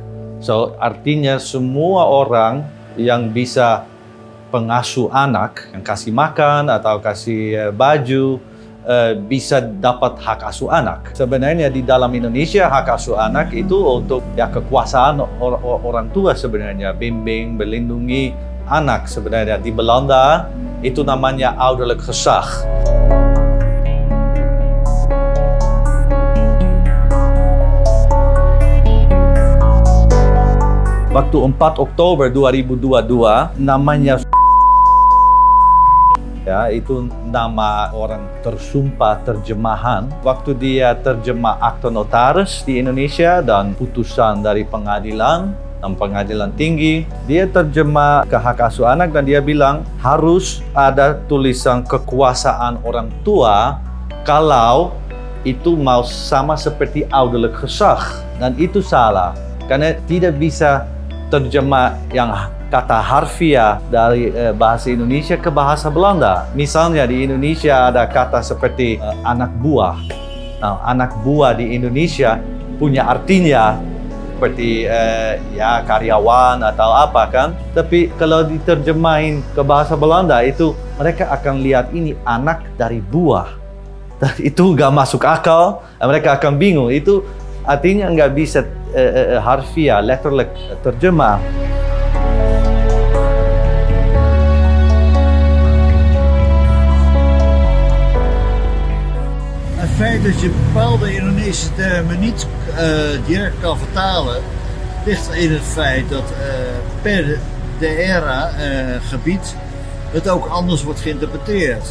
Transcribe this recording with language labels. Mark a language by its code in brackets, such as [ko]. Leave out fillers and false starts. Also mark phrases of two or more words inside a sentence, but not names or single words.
[id] So, artinya semua orang yang bisa pengasuh anak, yang kasih makan atau kasih baju, bisa dapat hak asuh anak. Sebenarnya di dalam Indonesia hak asuh anak itu untuk ya kekuasaan orang tua sebenarnya, bimbing, melindungi anak. Sebenarnya di Belanda itu namanya [nl] ouderlijk gezag. [id] Waktu 4 Oktober 2022 namanya ya, itu nama orang tersumpah terjemahan. Waktu dia terjemah akta notaris di Indonesia dan putusan dari pengadilan dan pengadilan tinggi, dia terjemah ke hak asuh anak dan dia bilang harus ada tulisan kekuasaan orang tua kalau itu mau sama seperti [nl] ouderlijk gezag. [id] Dan itu salah, karena tidak bisa terjemah yang kata harfiah dari bahasa Indonesia ke bahasa Belanda. Misalnya di Indonesia ada kata seperti anak buah. Nah, anak buah di Indonesia punya artinya seperti ya karyawan atau apa kan. Tapi kalau diterjemahin ke bahasa Belanda itu mereka akan lihat ini anak dari buah. Dan itu nggak masuk akal. Mereka akan bingung. Itu artinya nggak bisa harfiah, letterlijk terjemah. [nl] Het feit dat je bepaalde Indonesische termen niet direct kan vertalen, ligt in het feit dat per daerah gebied het ook anders wordt geïnterpreteerd.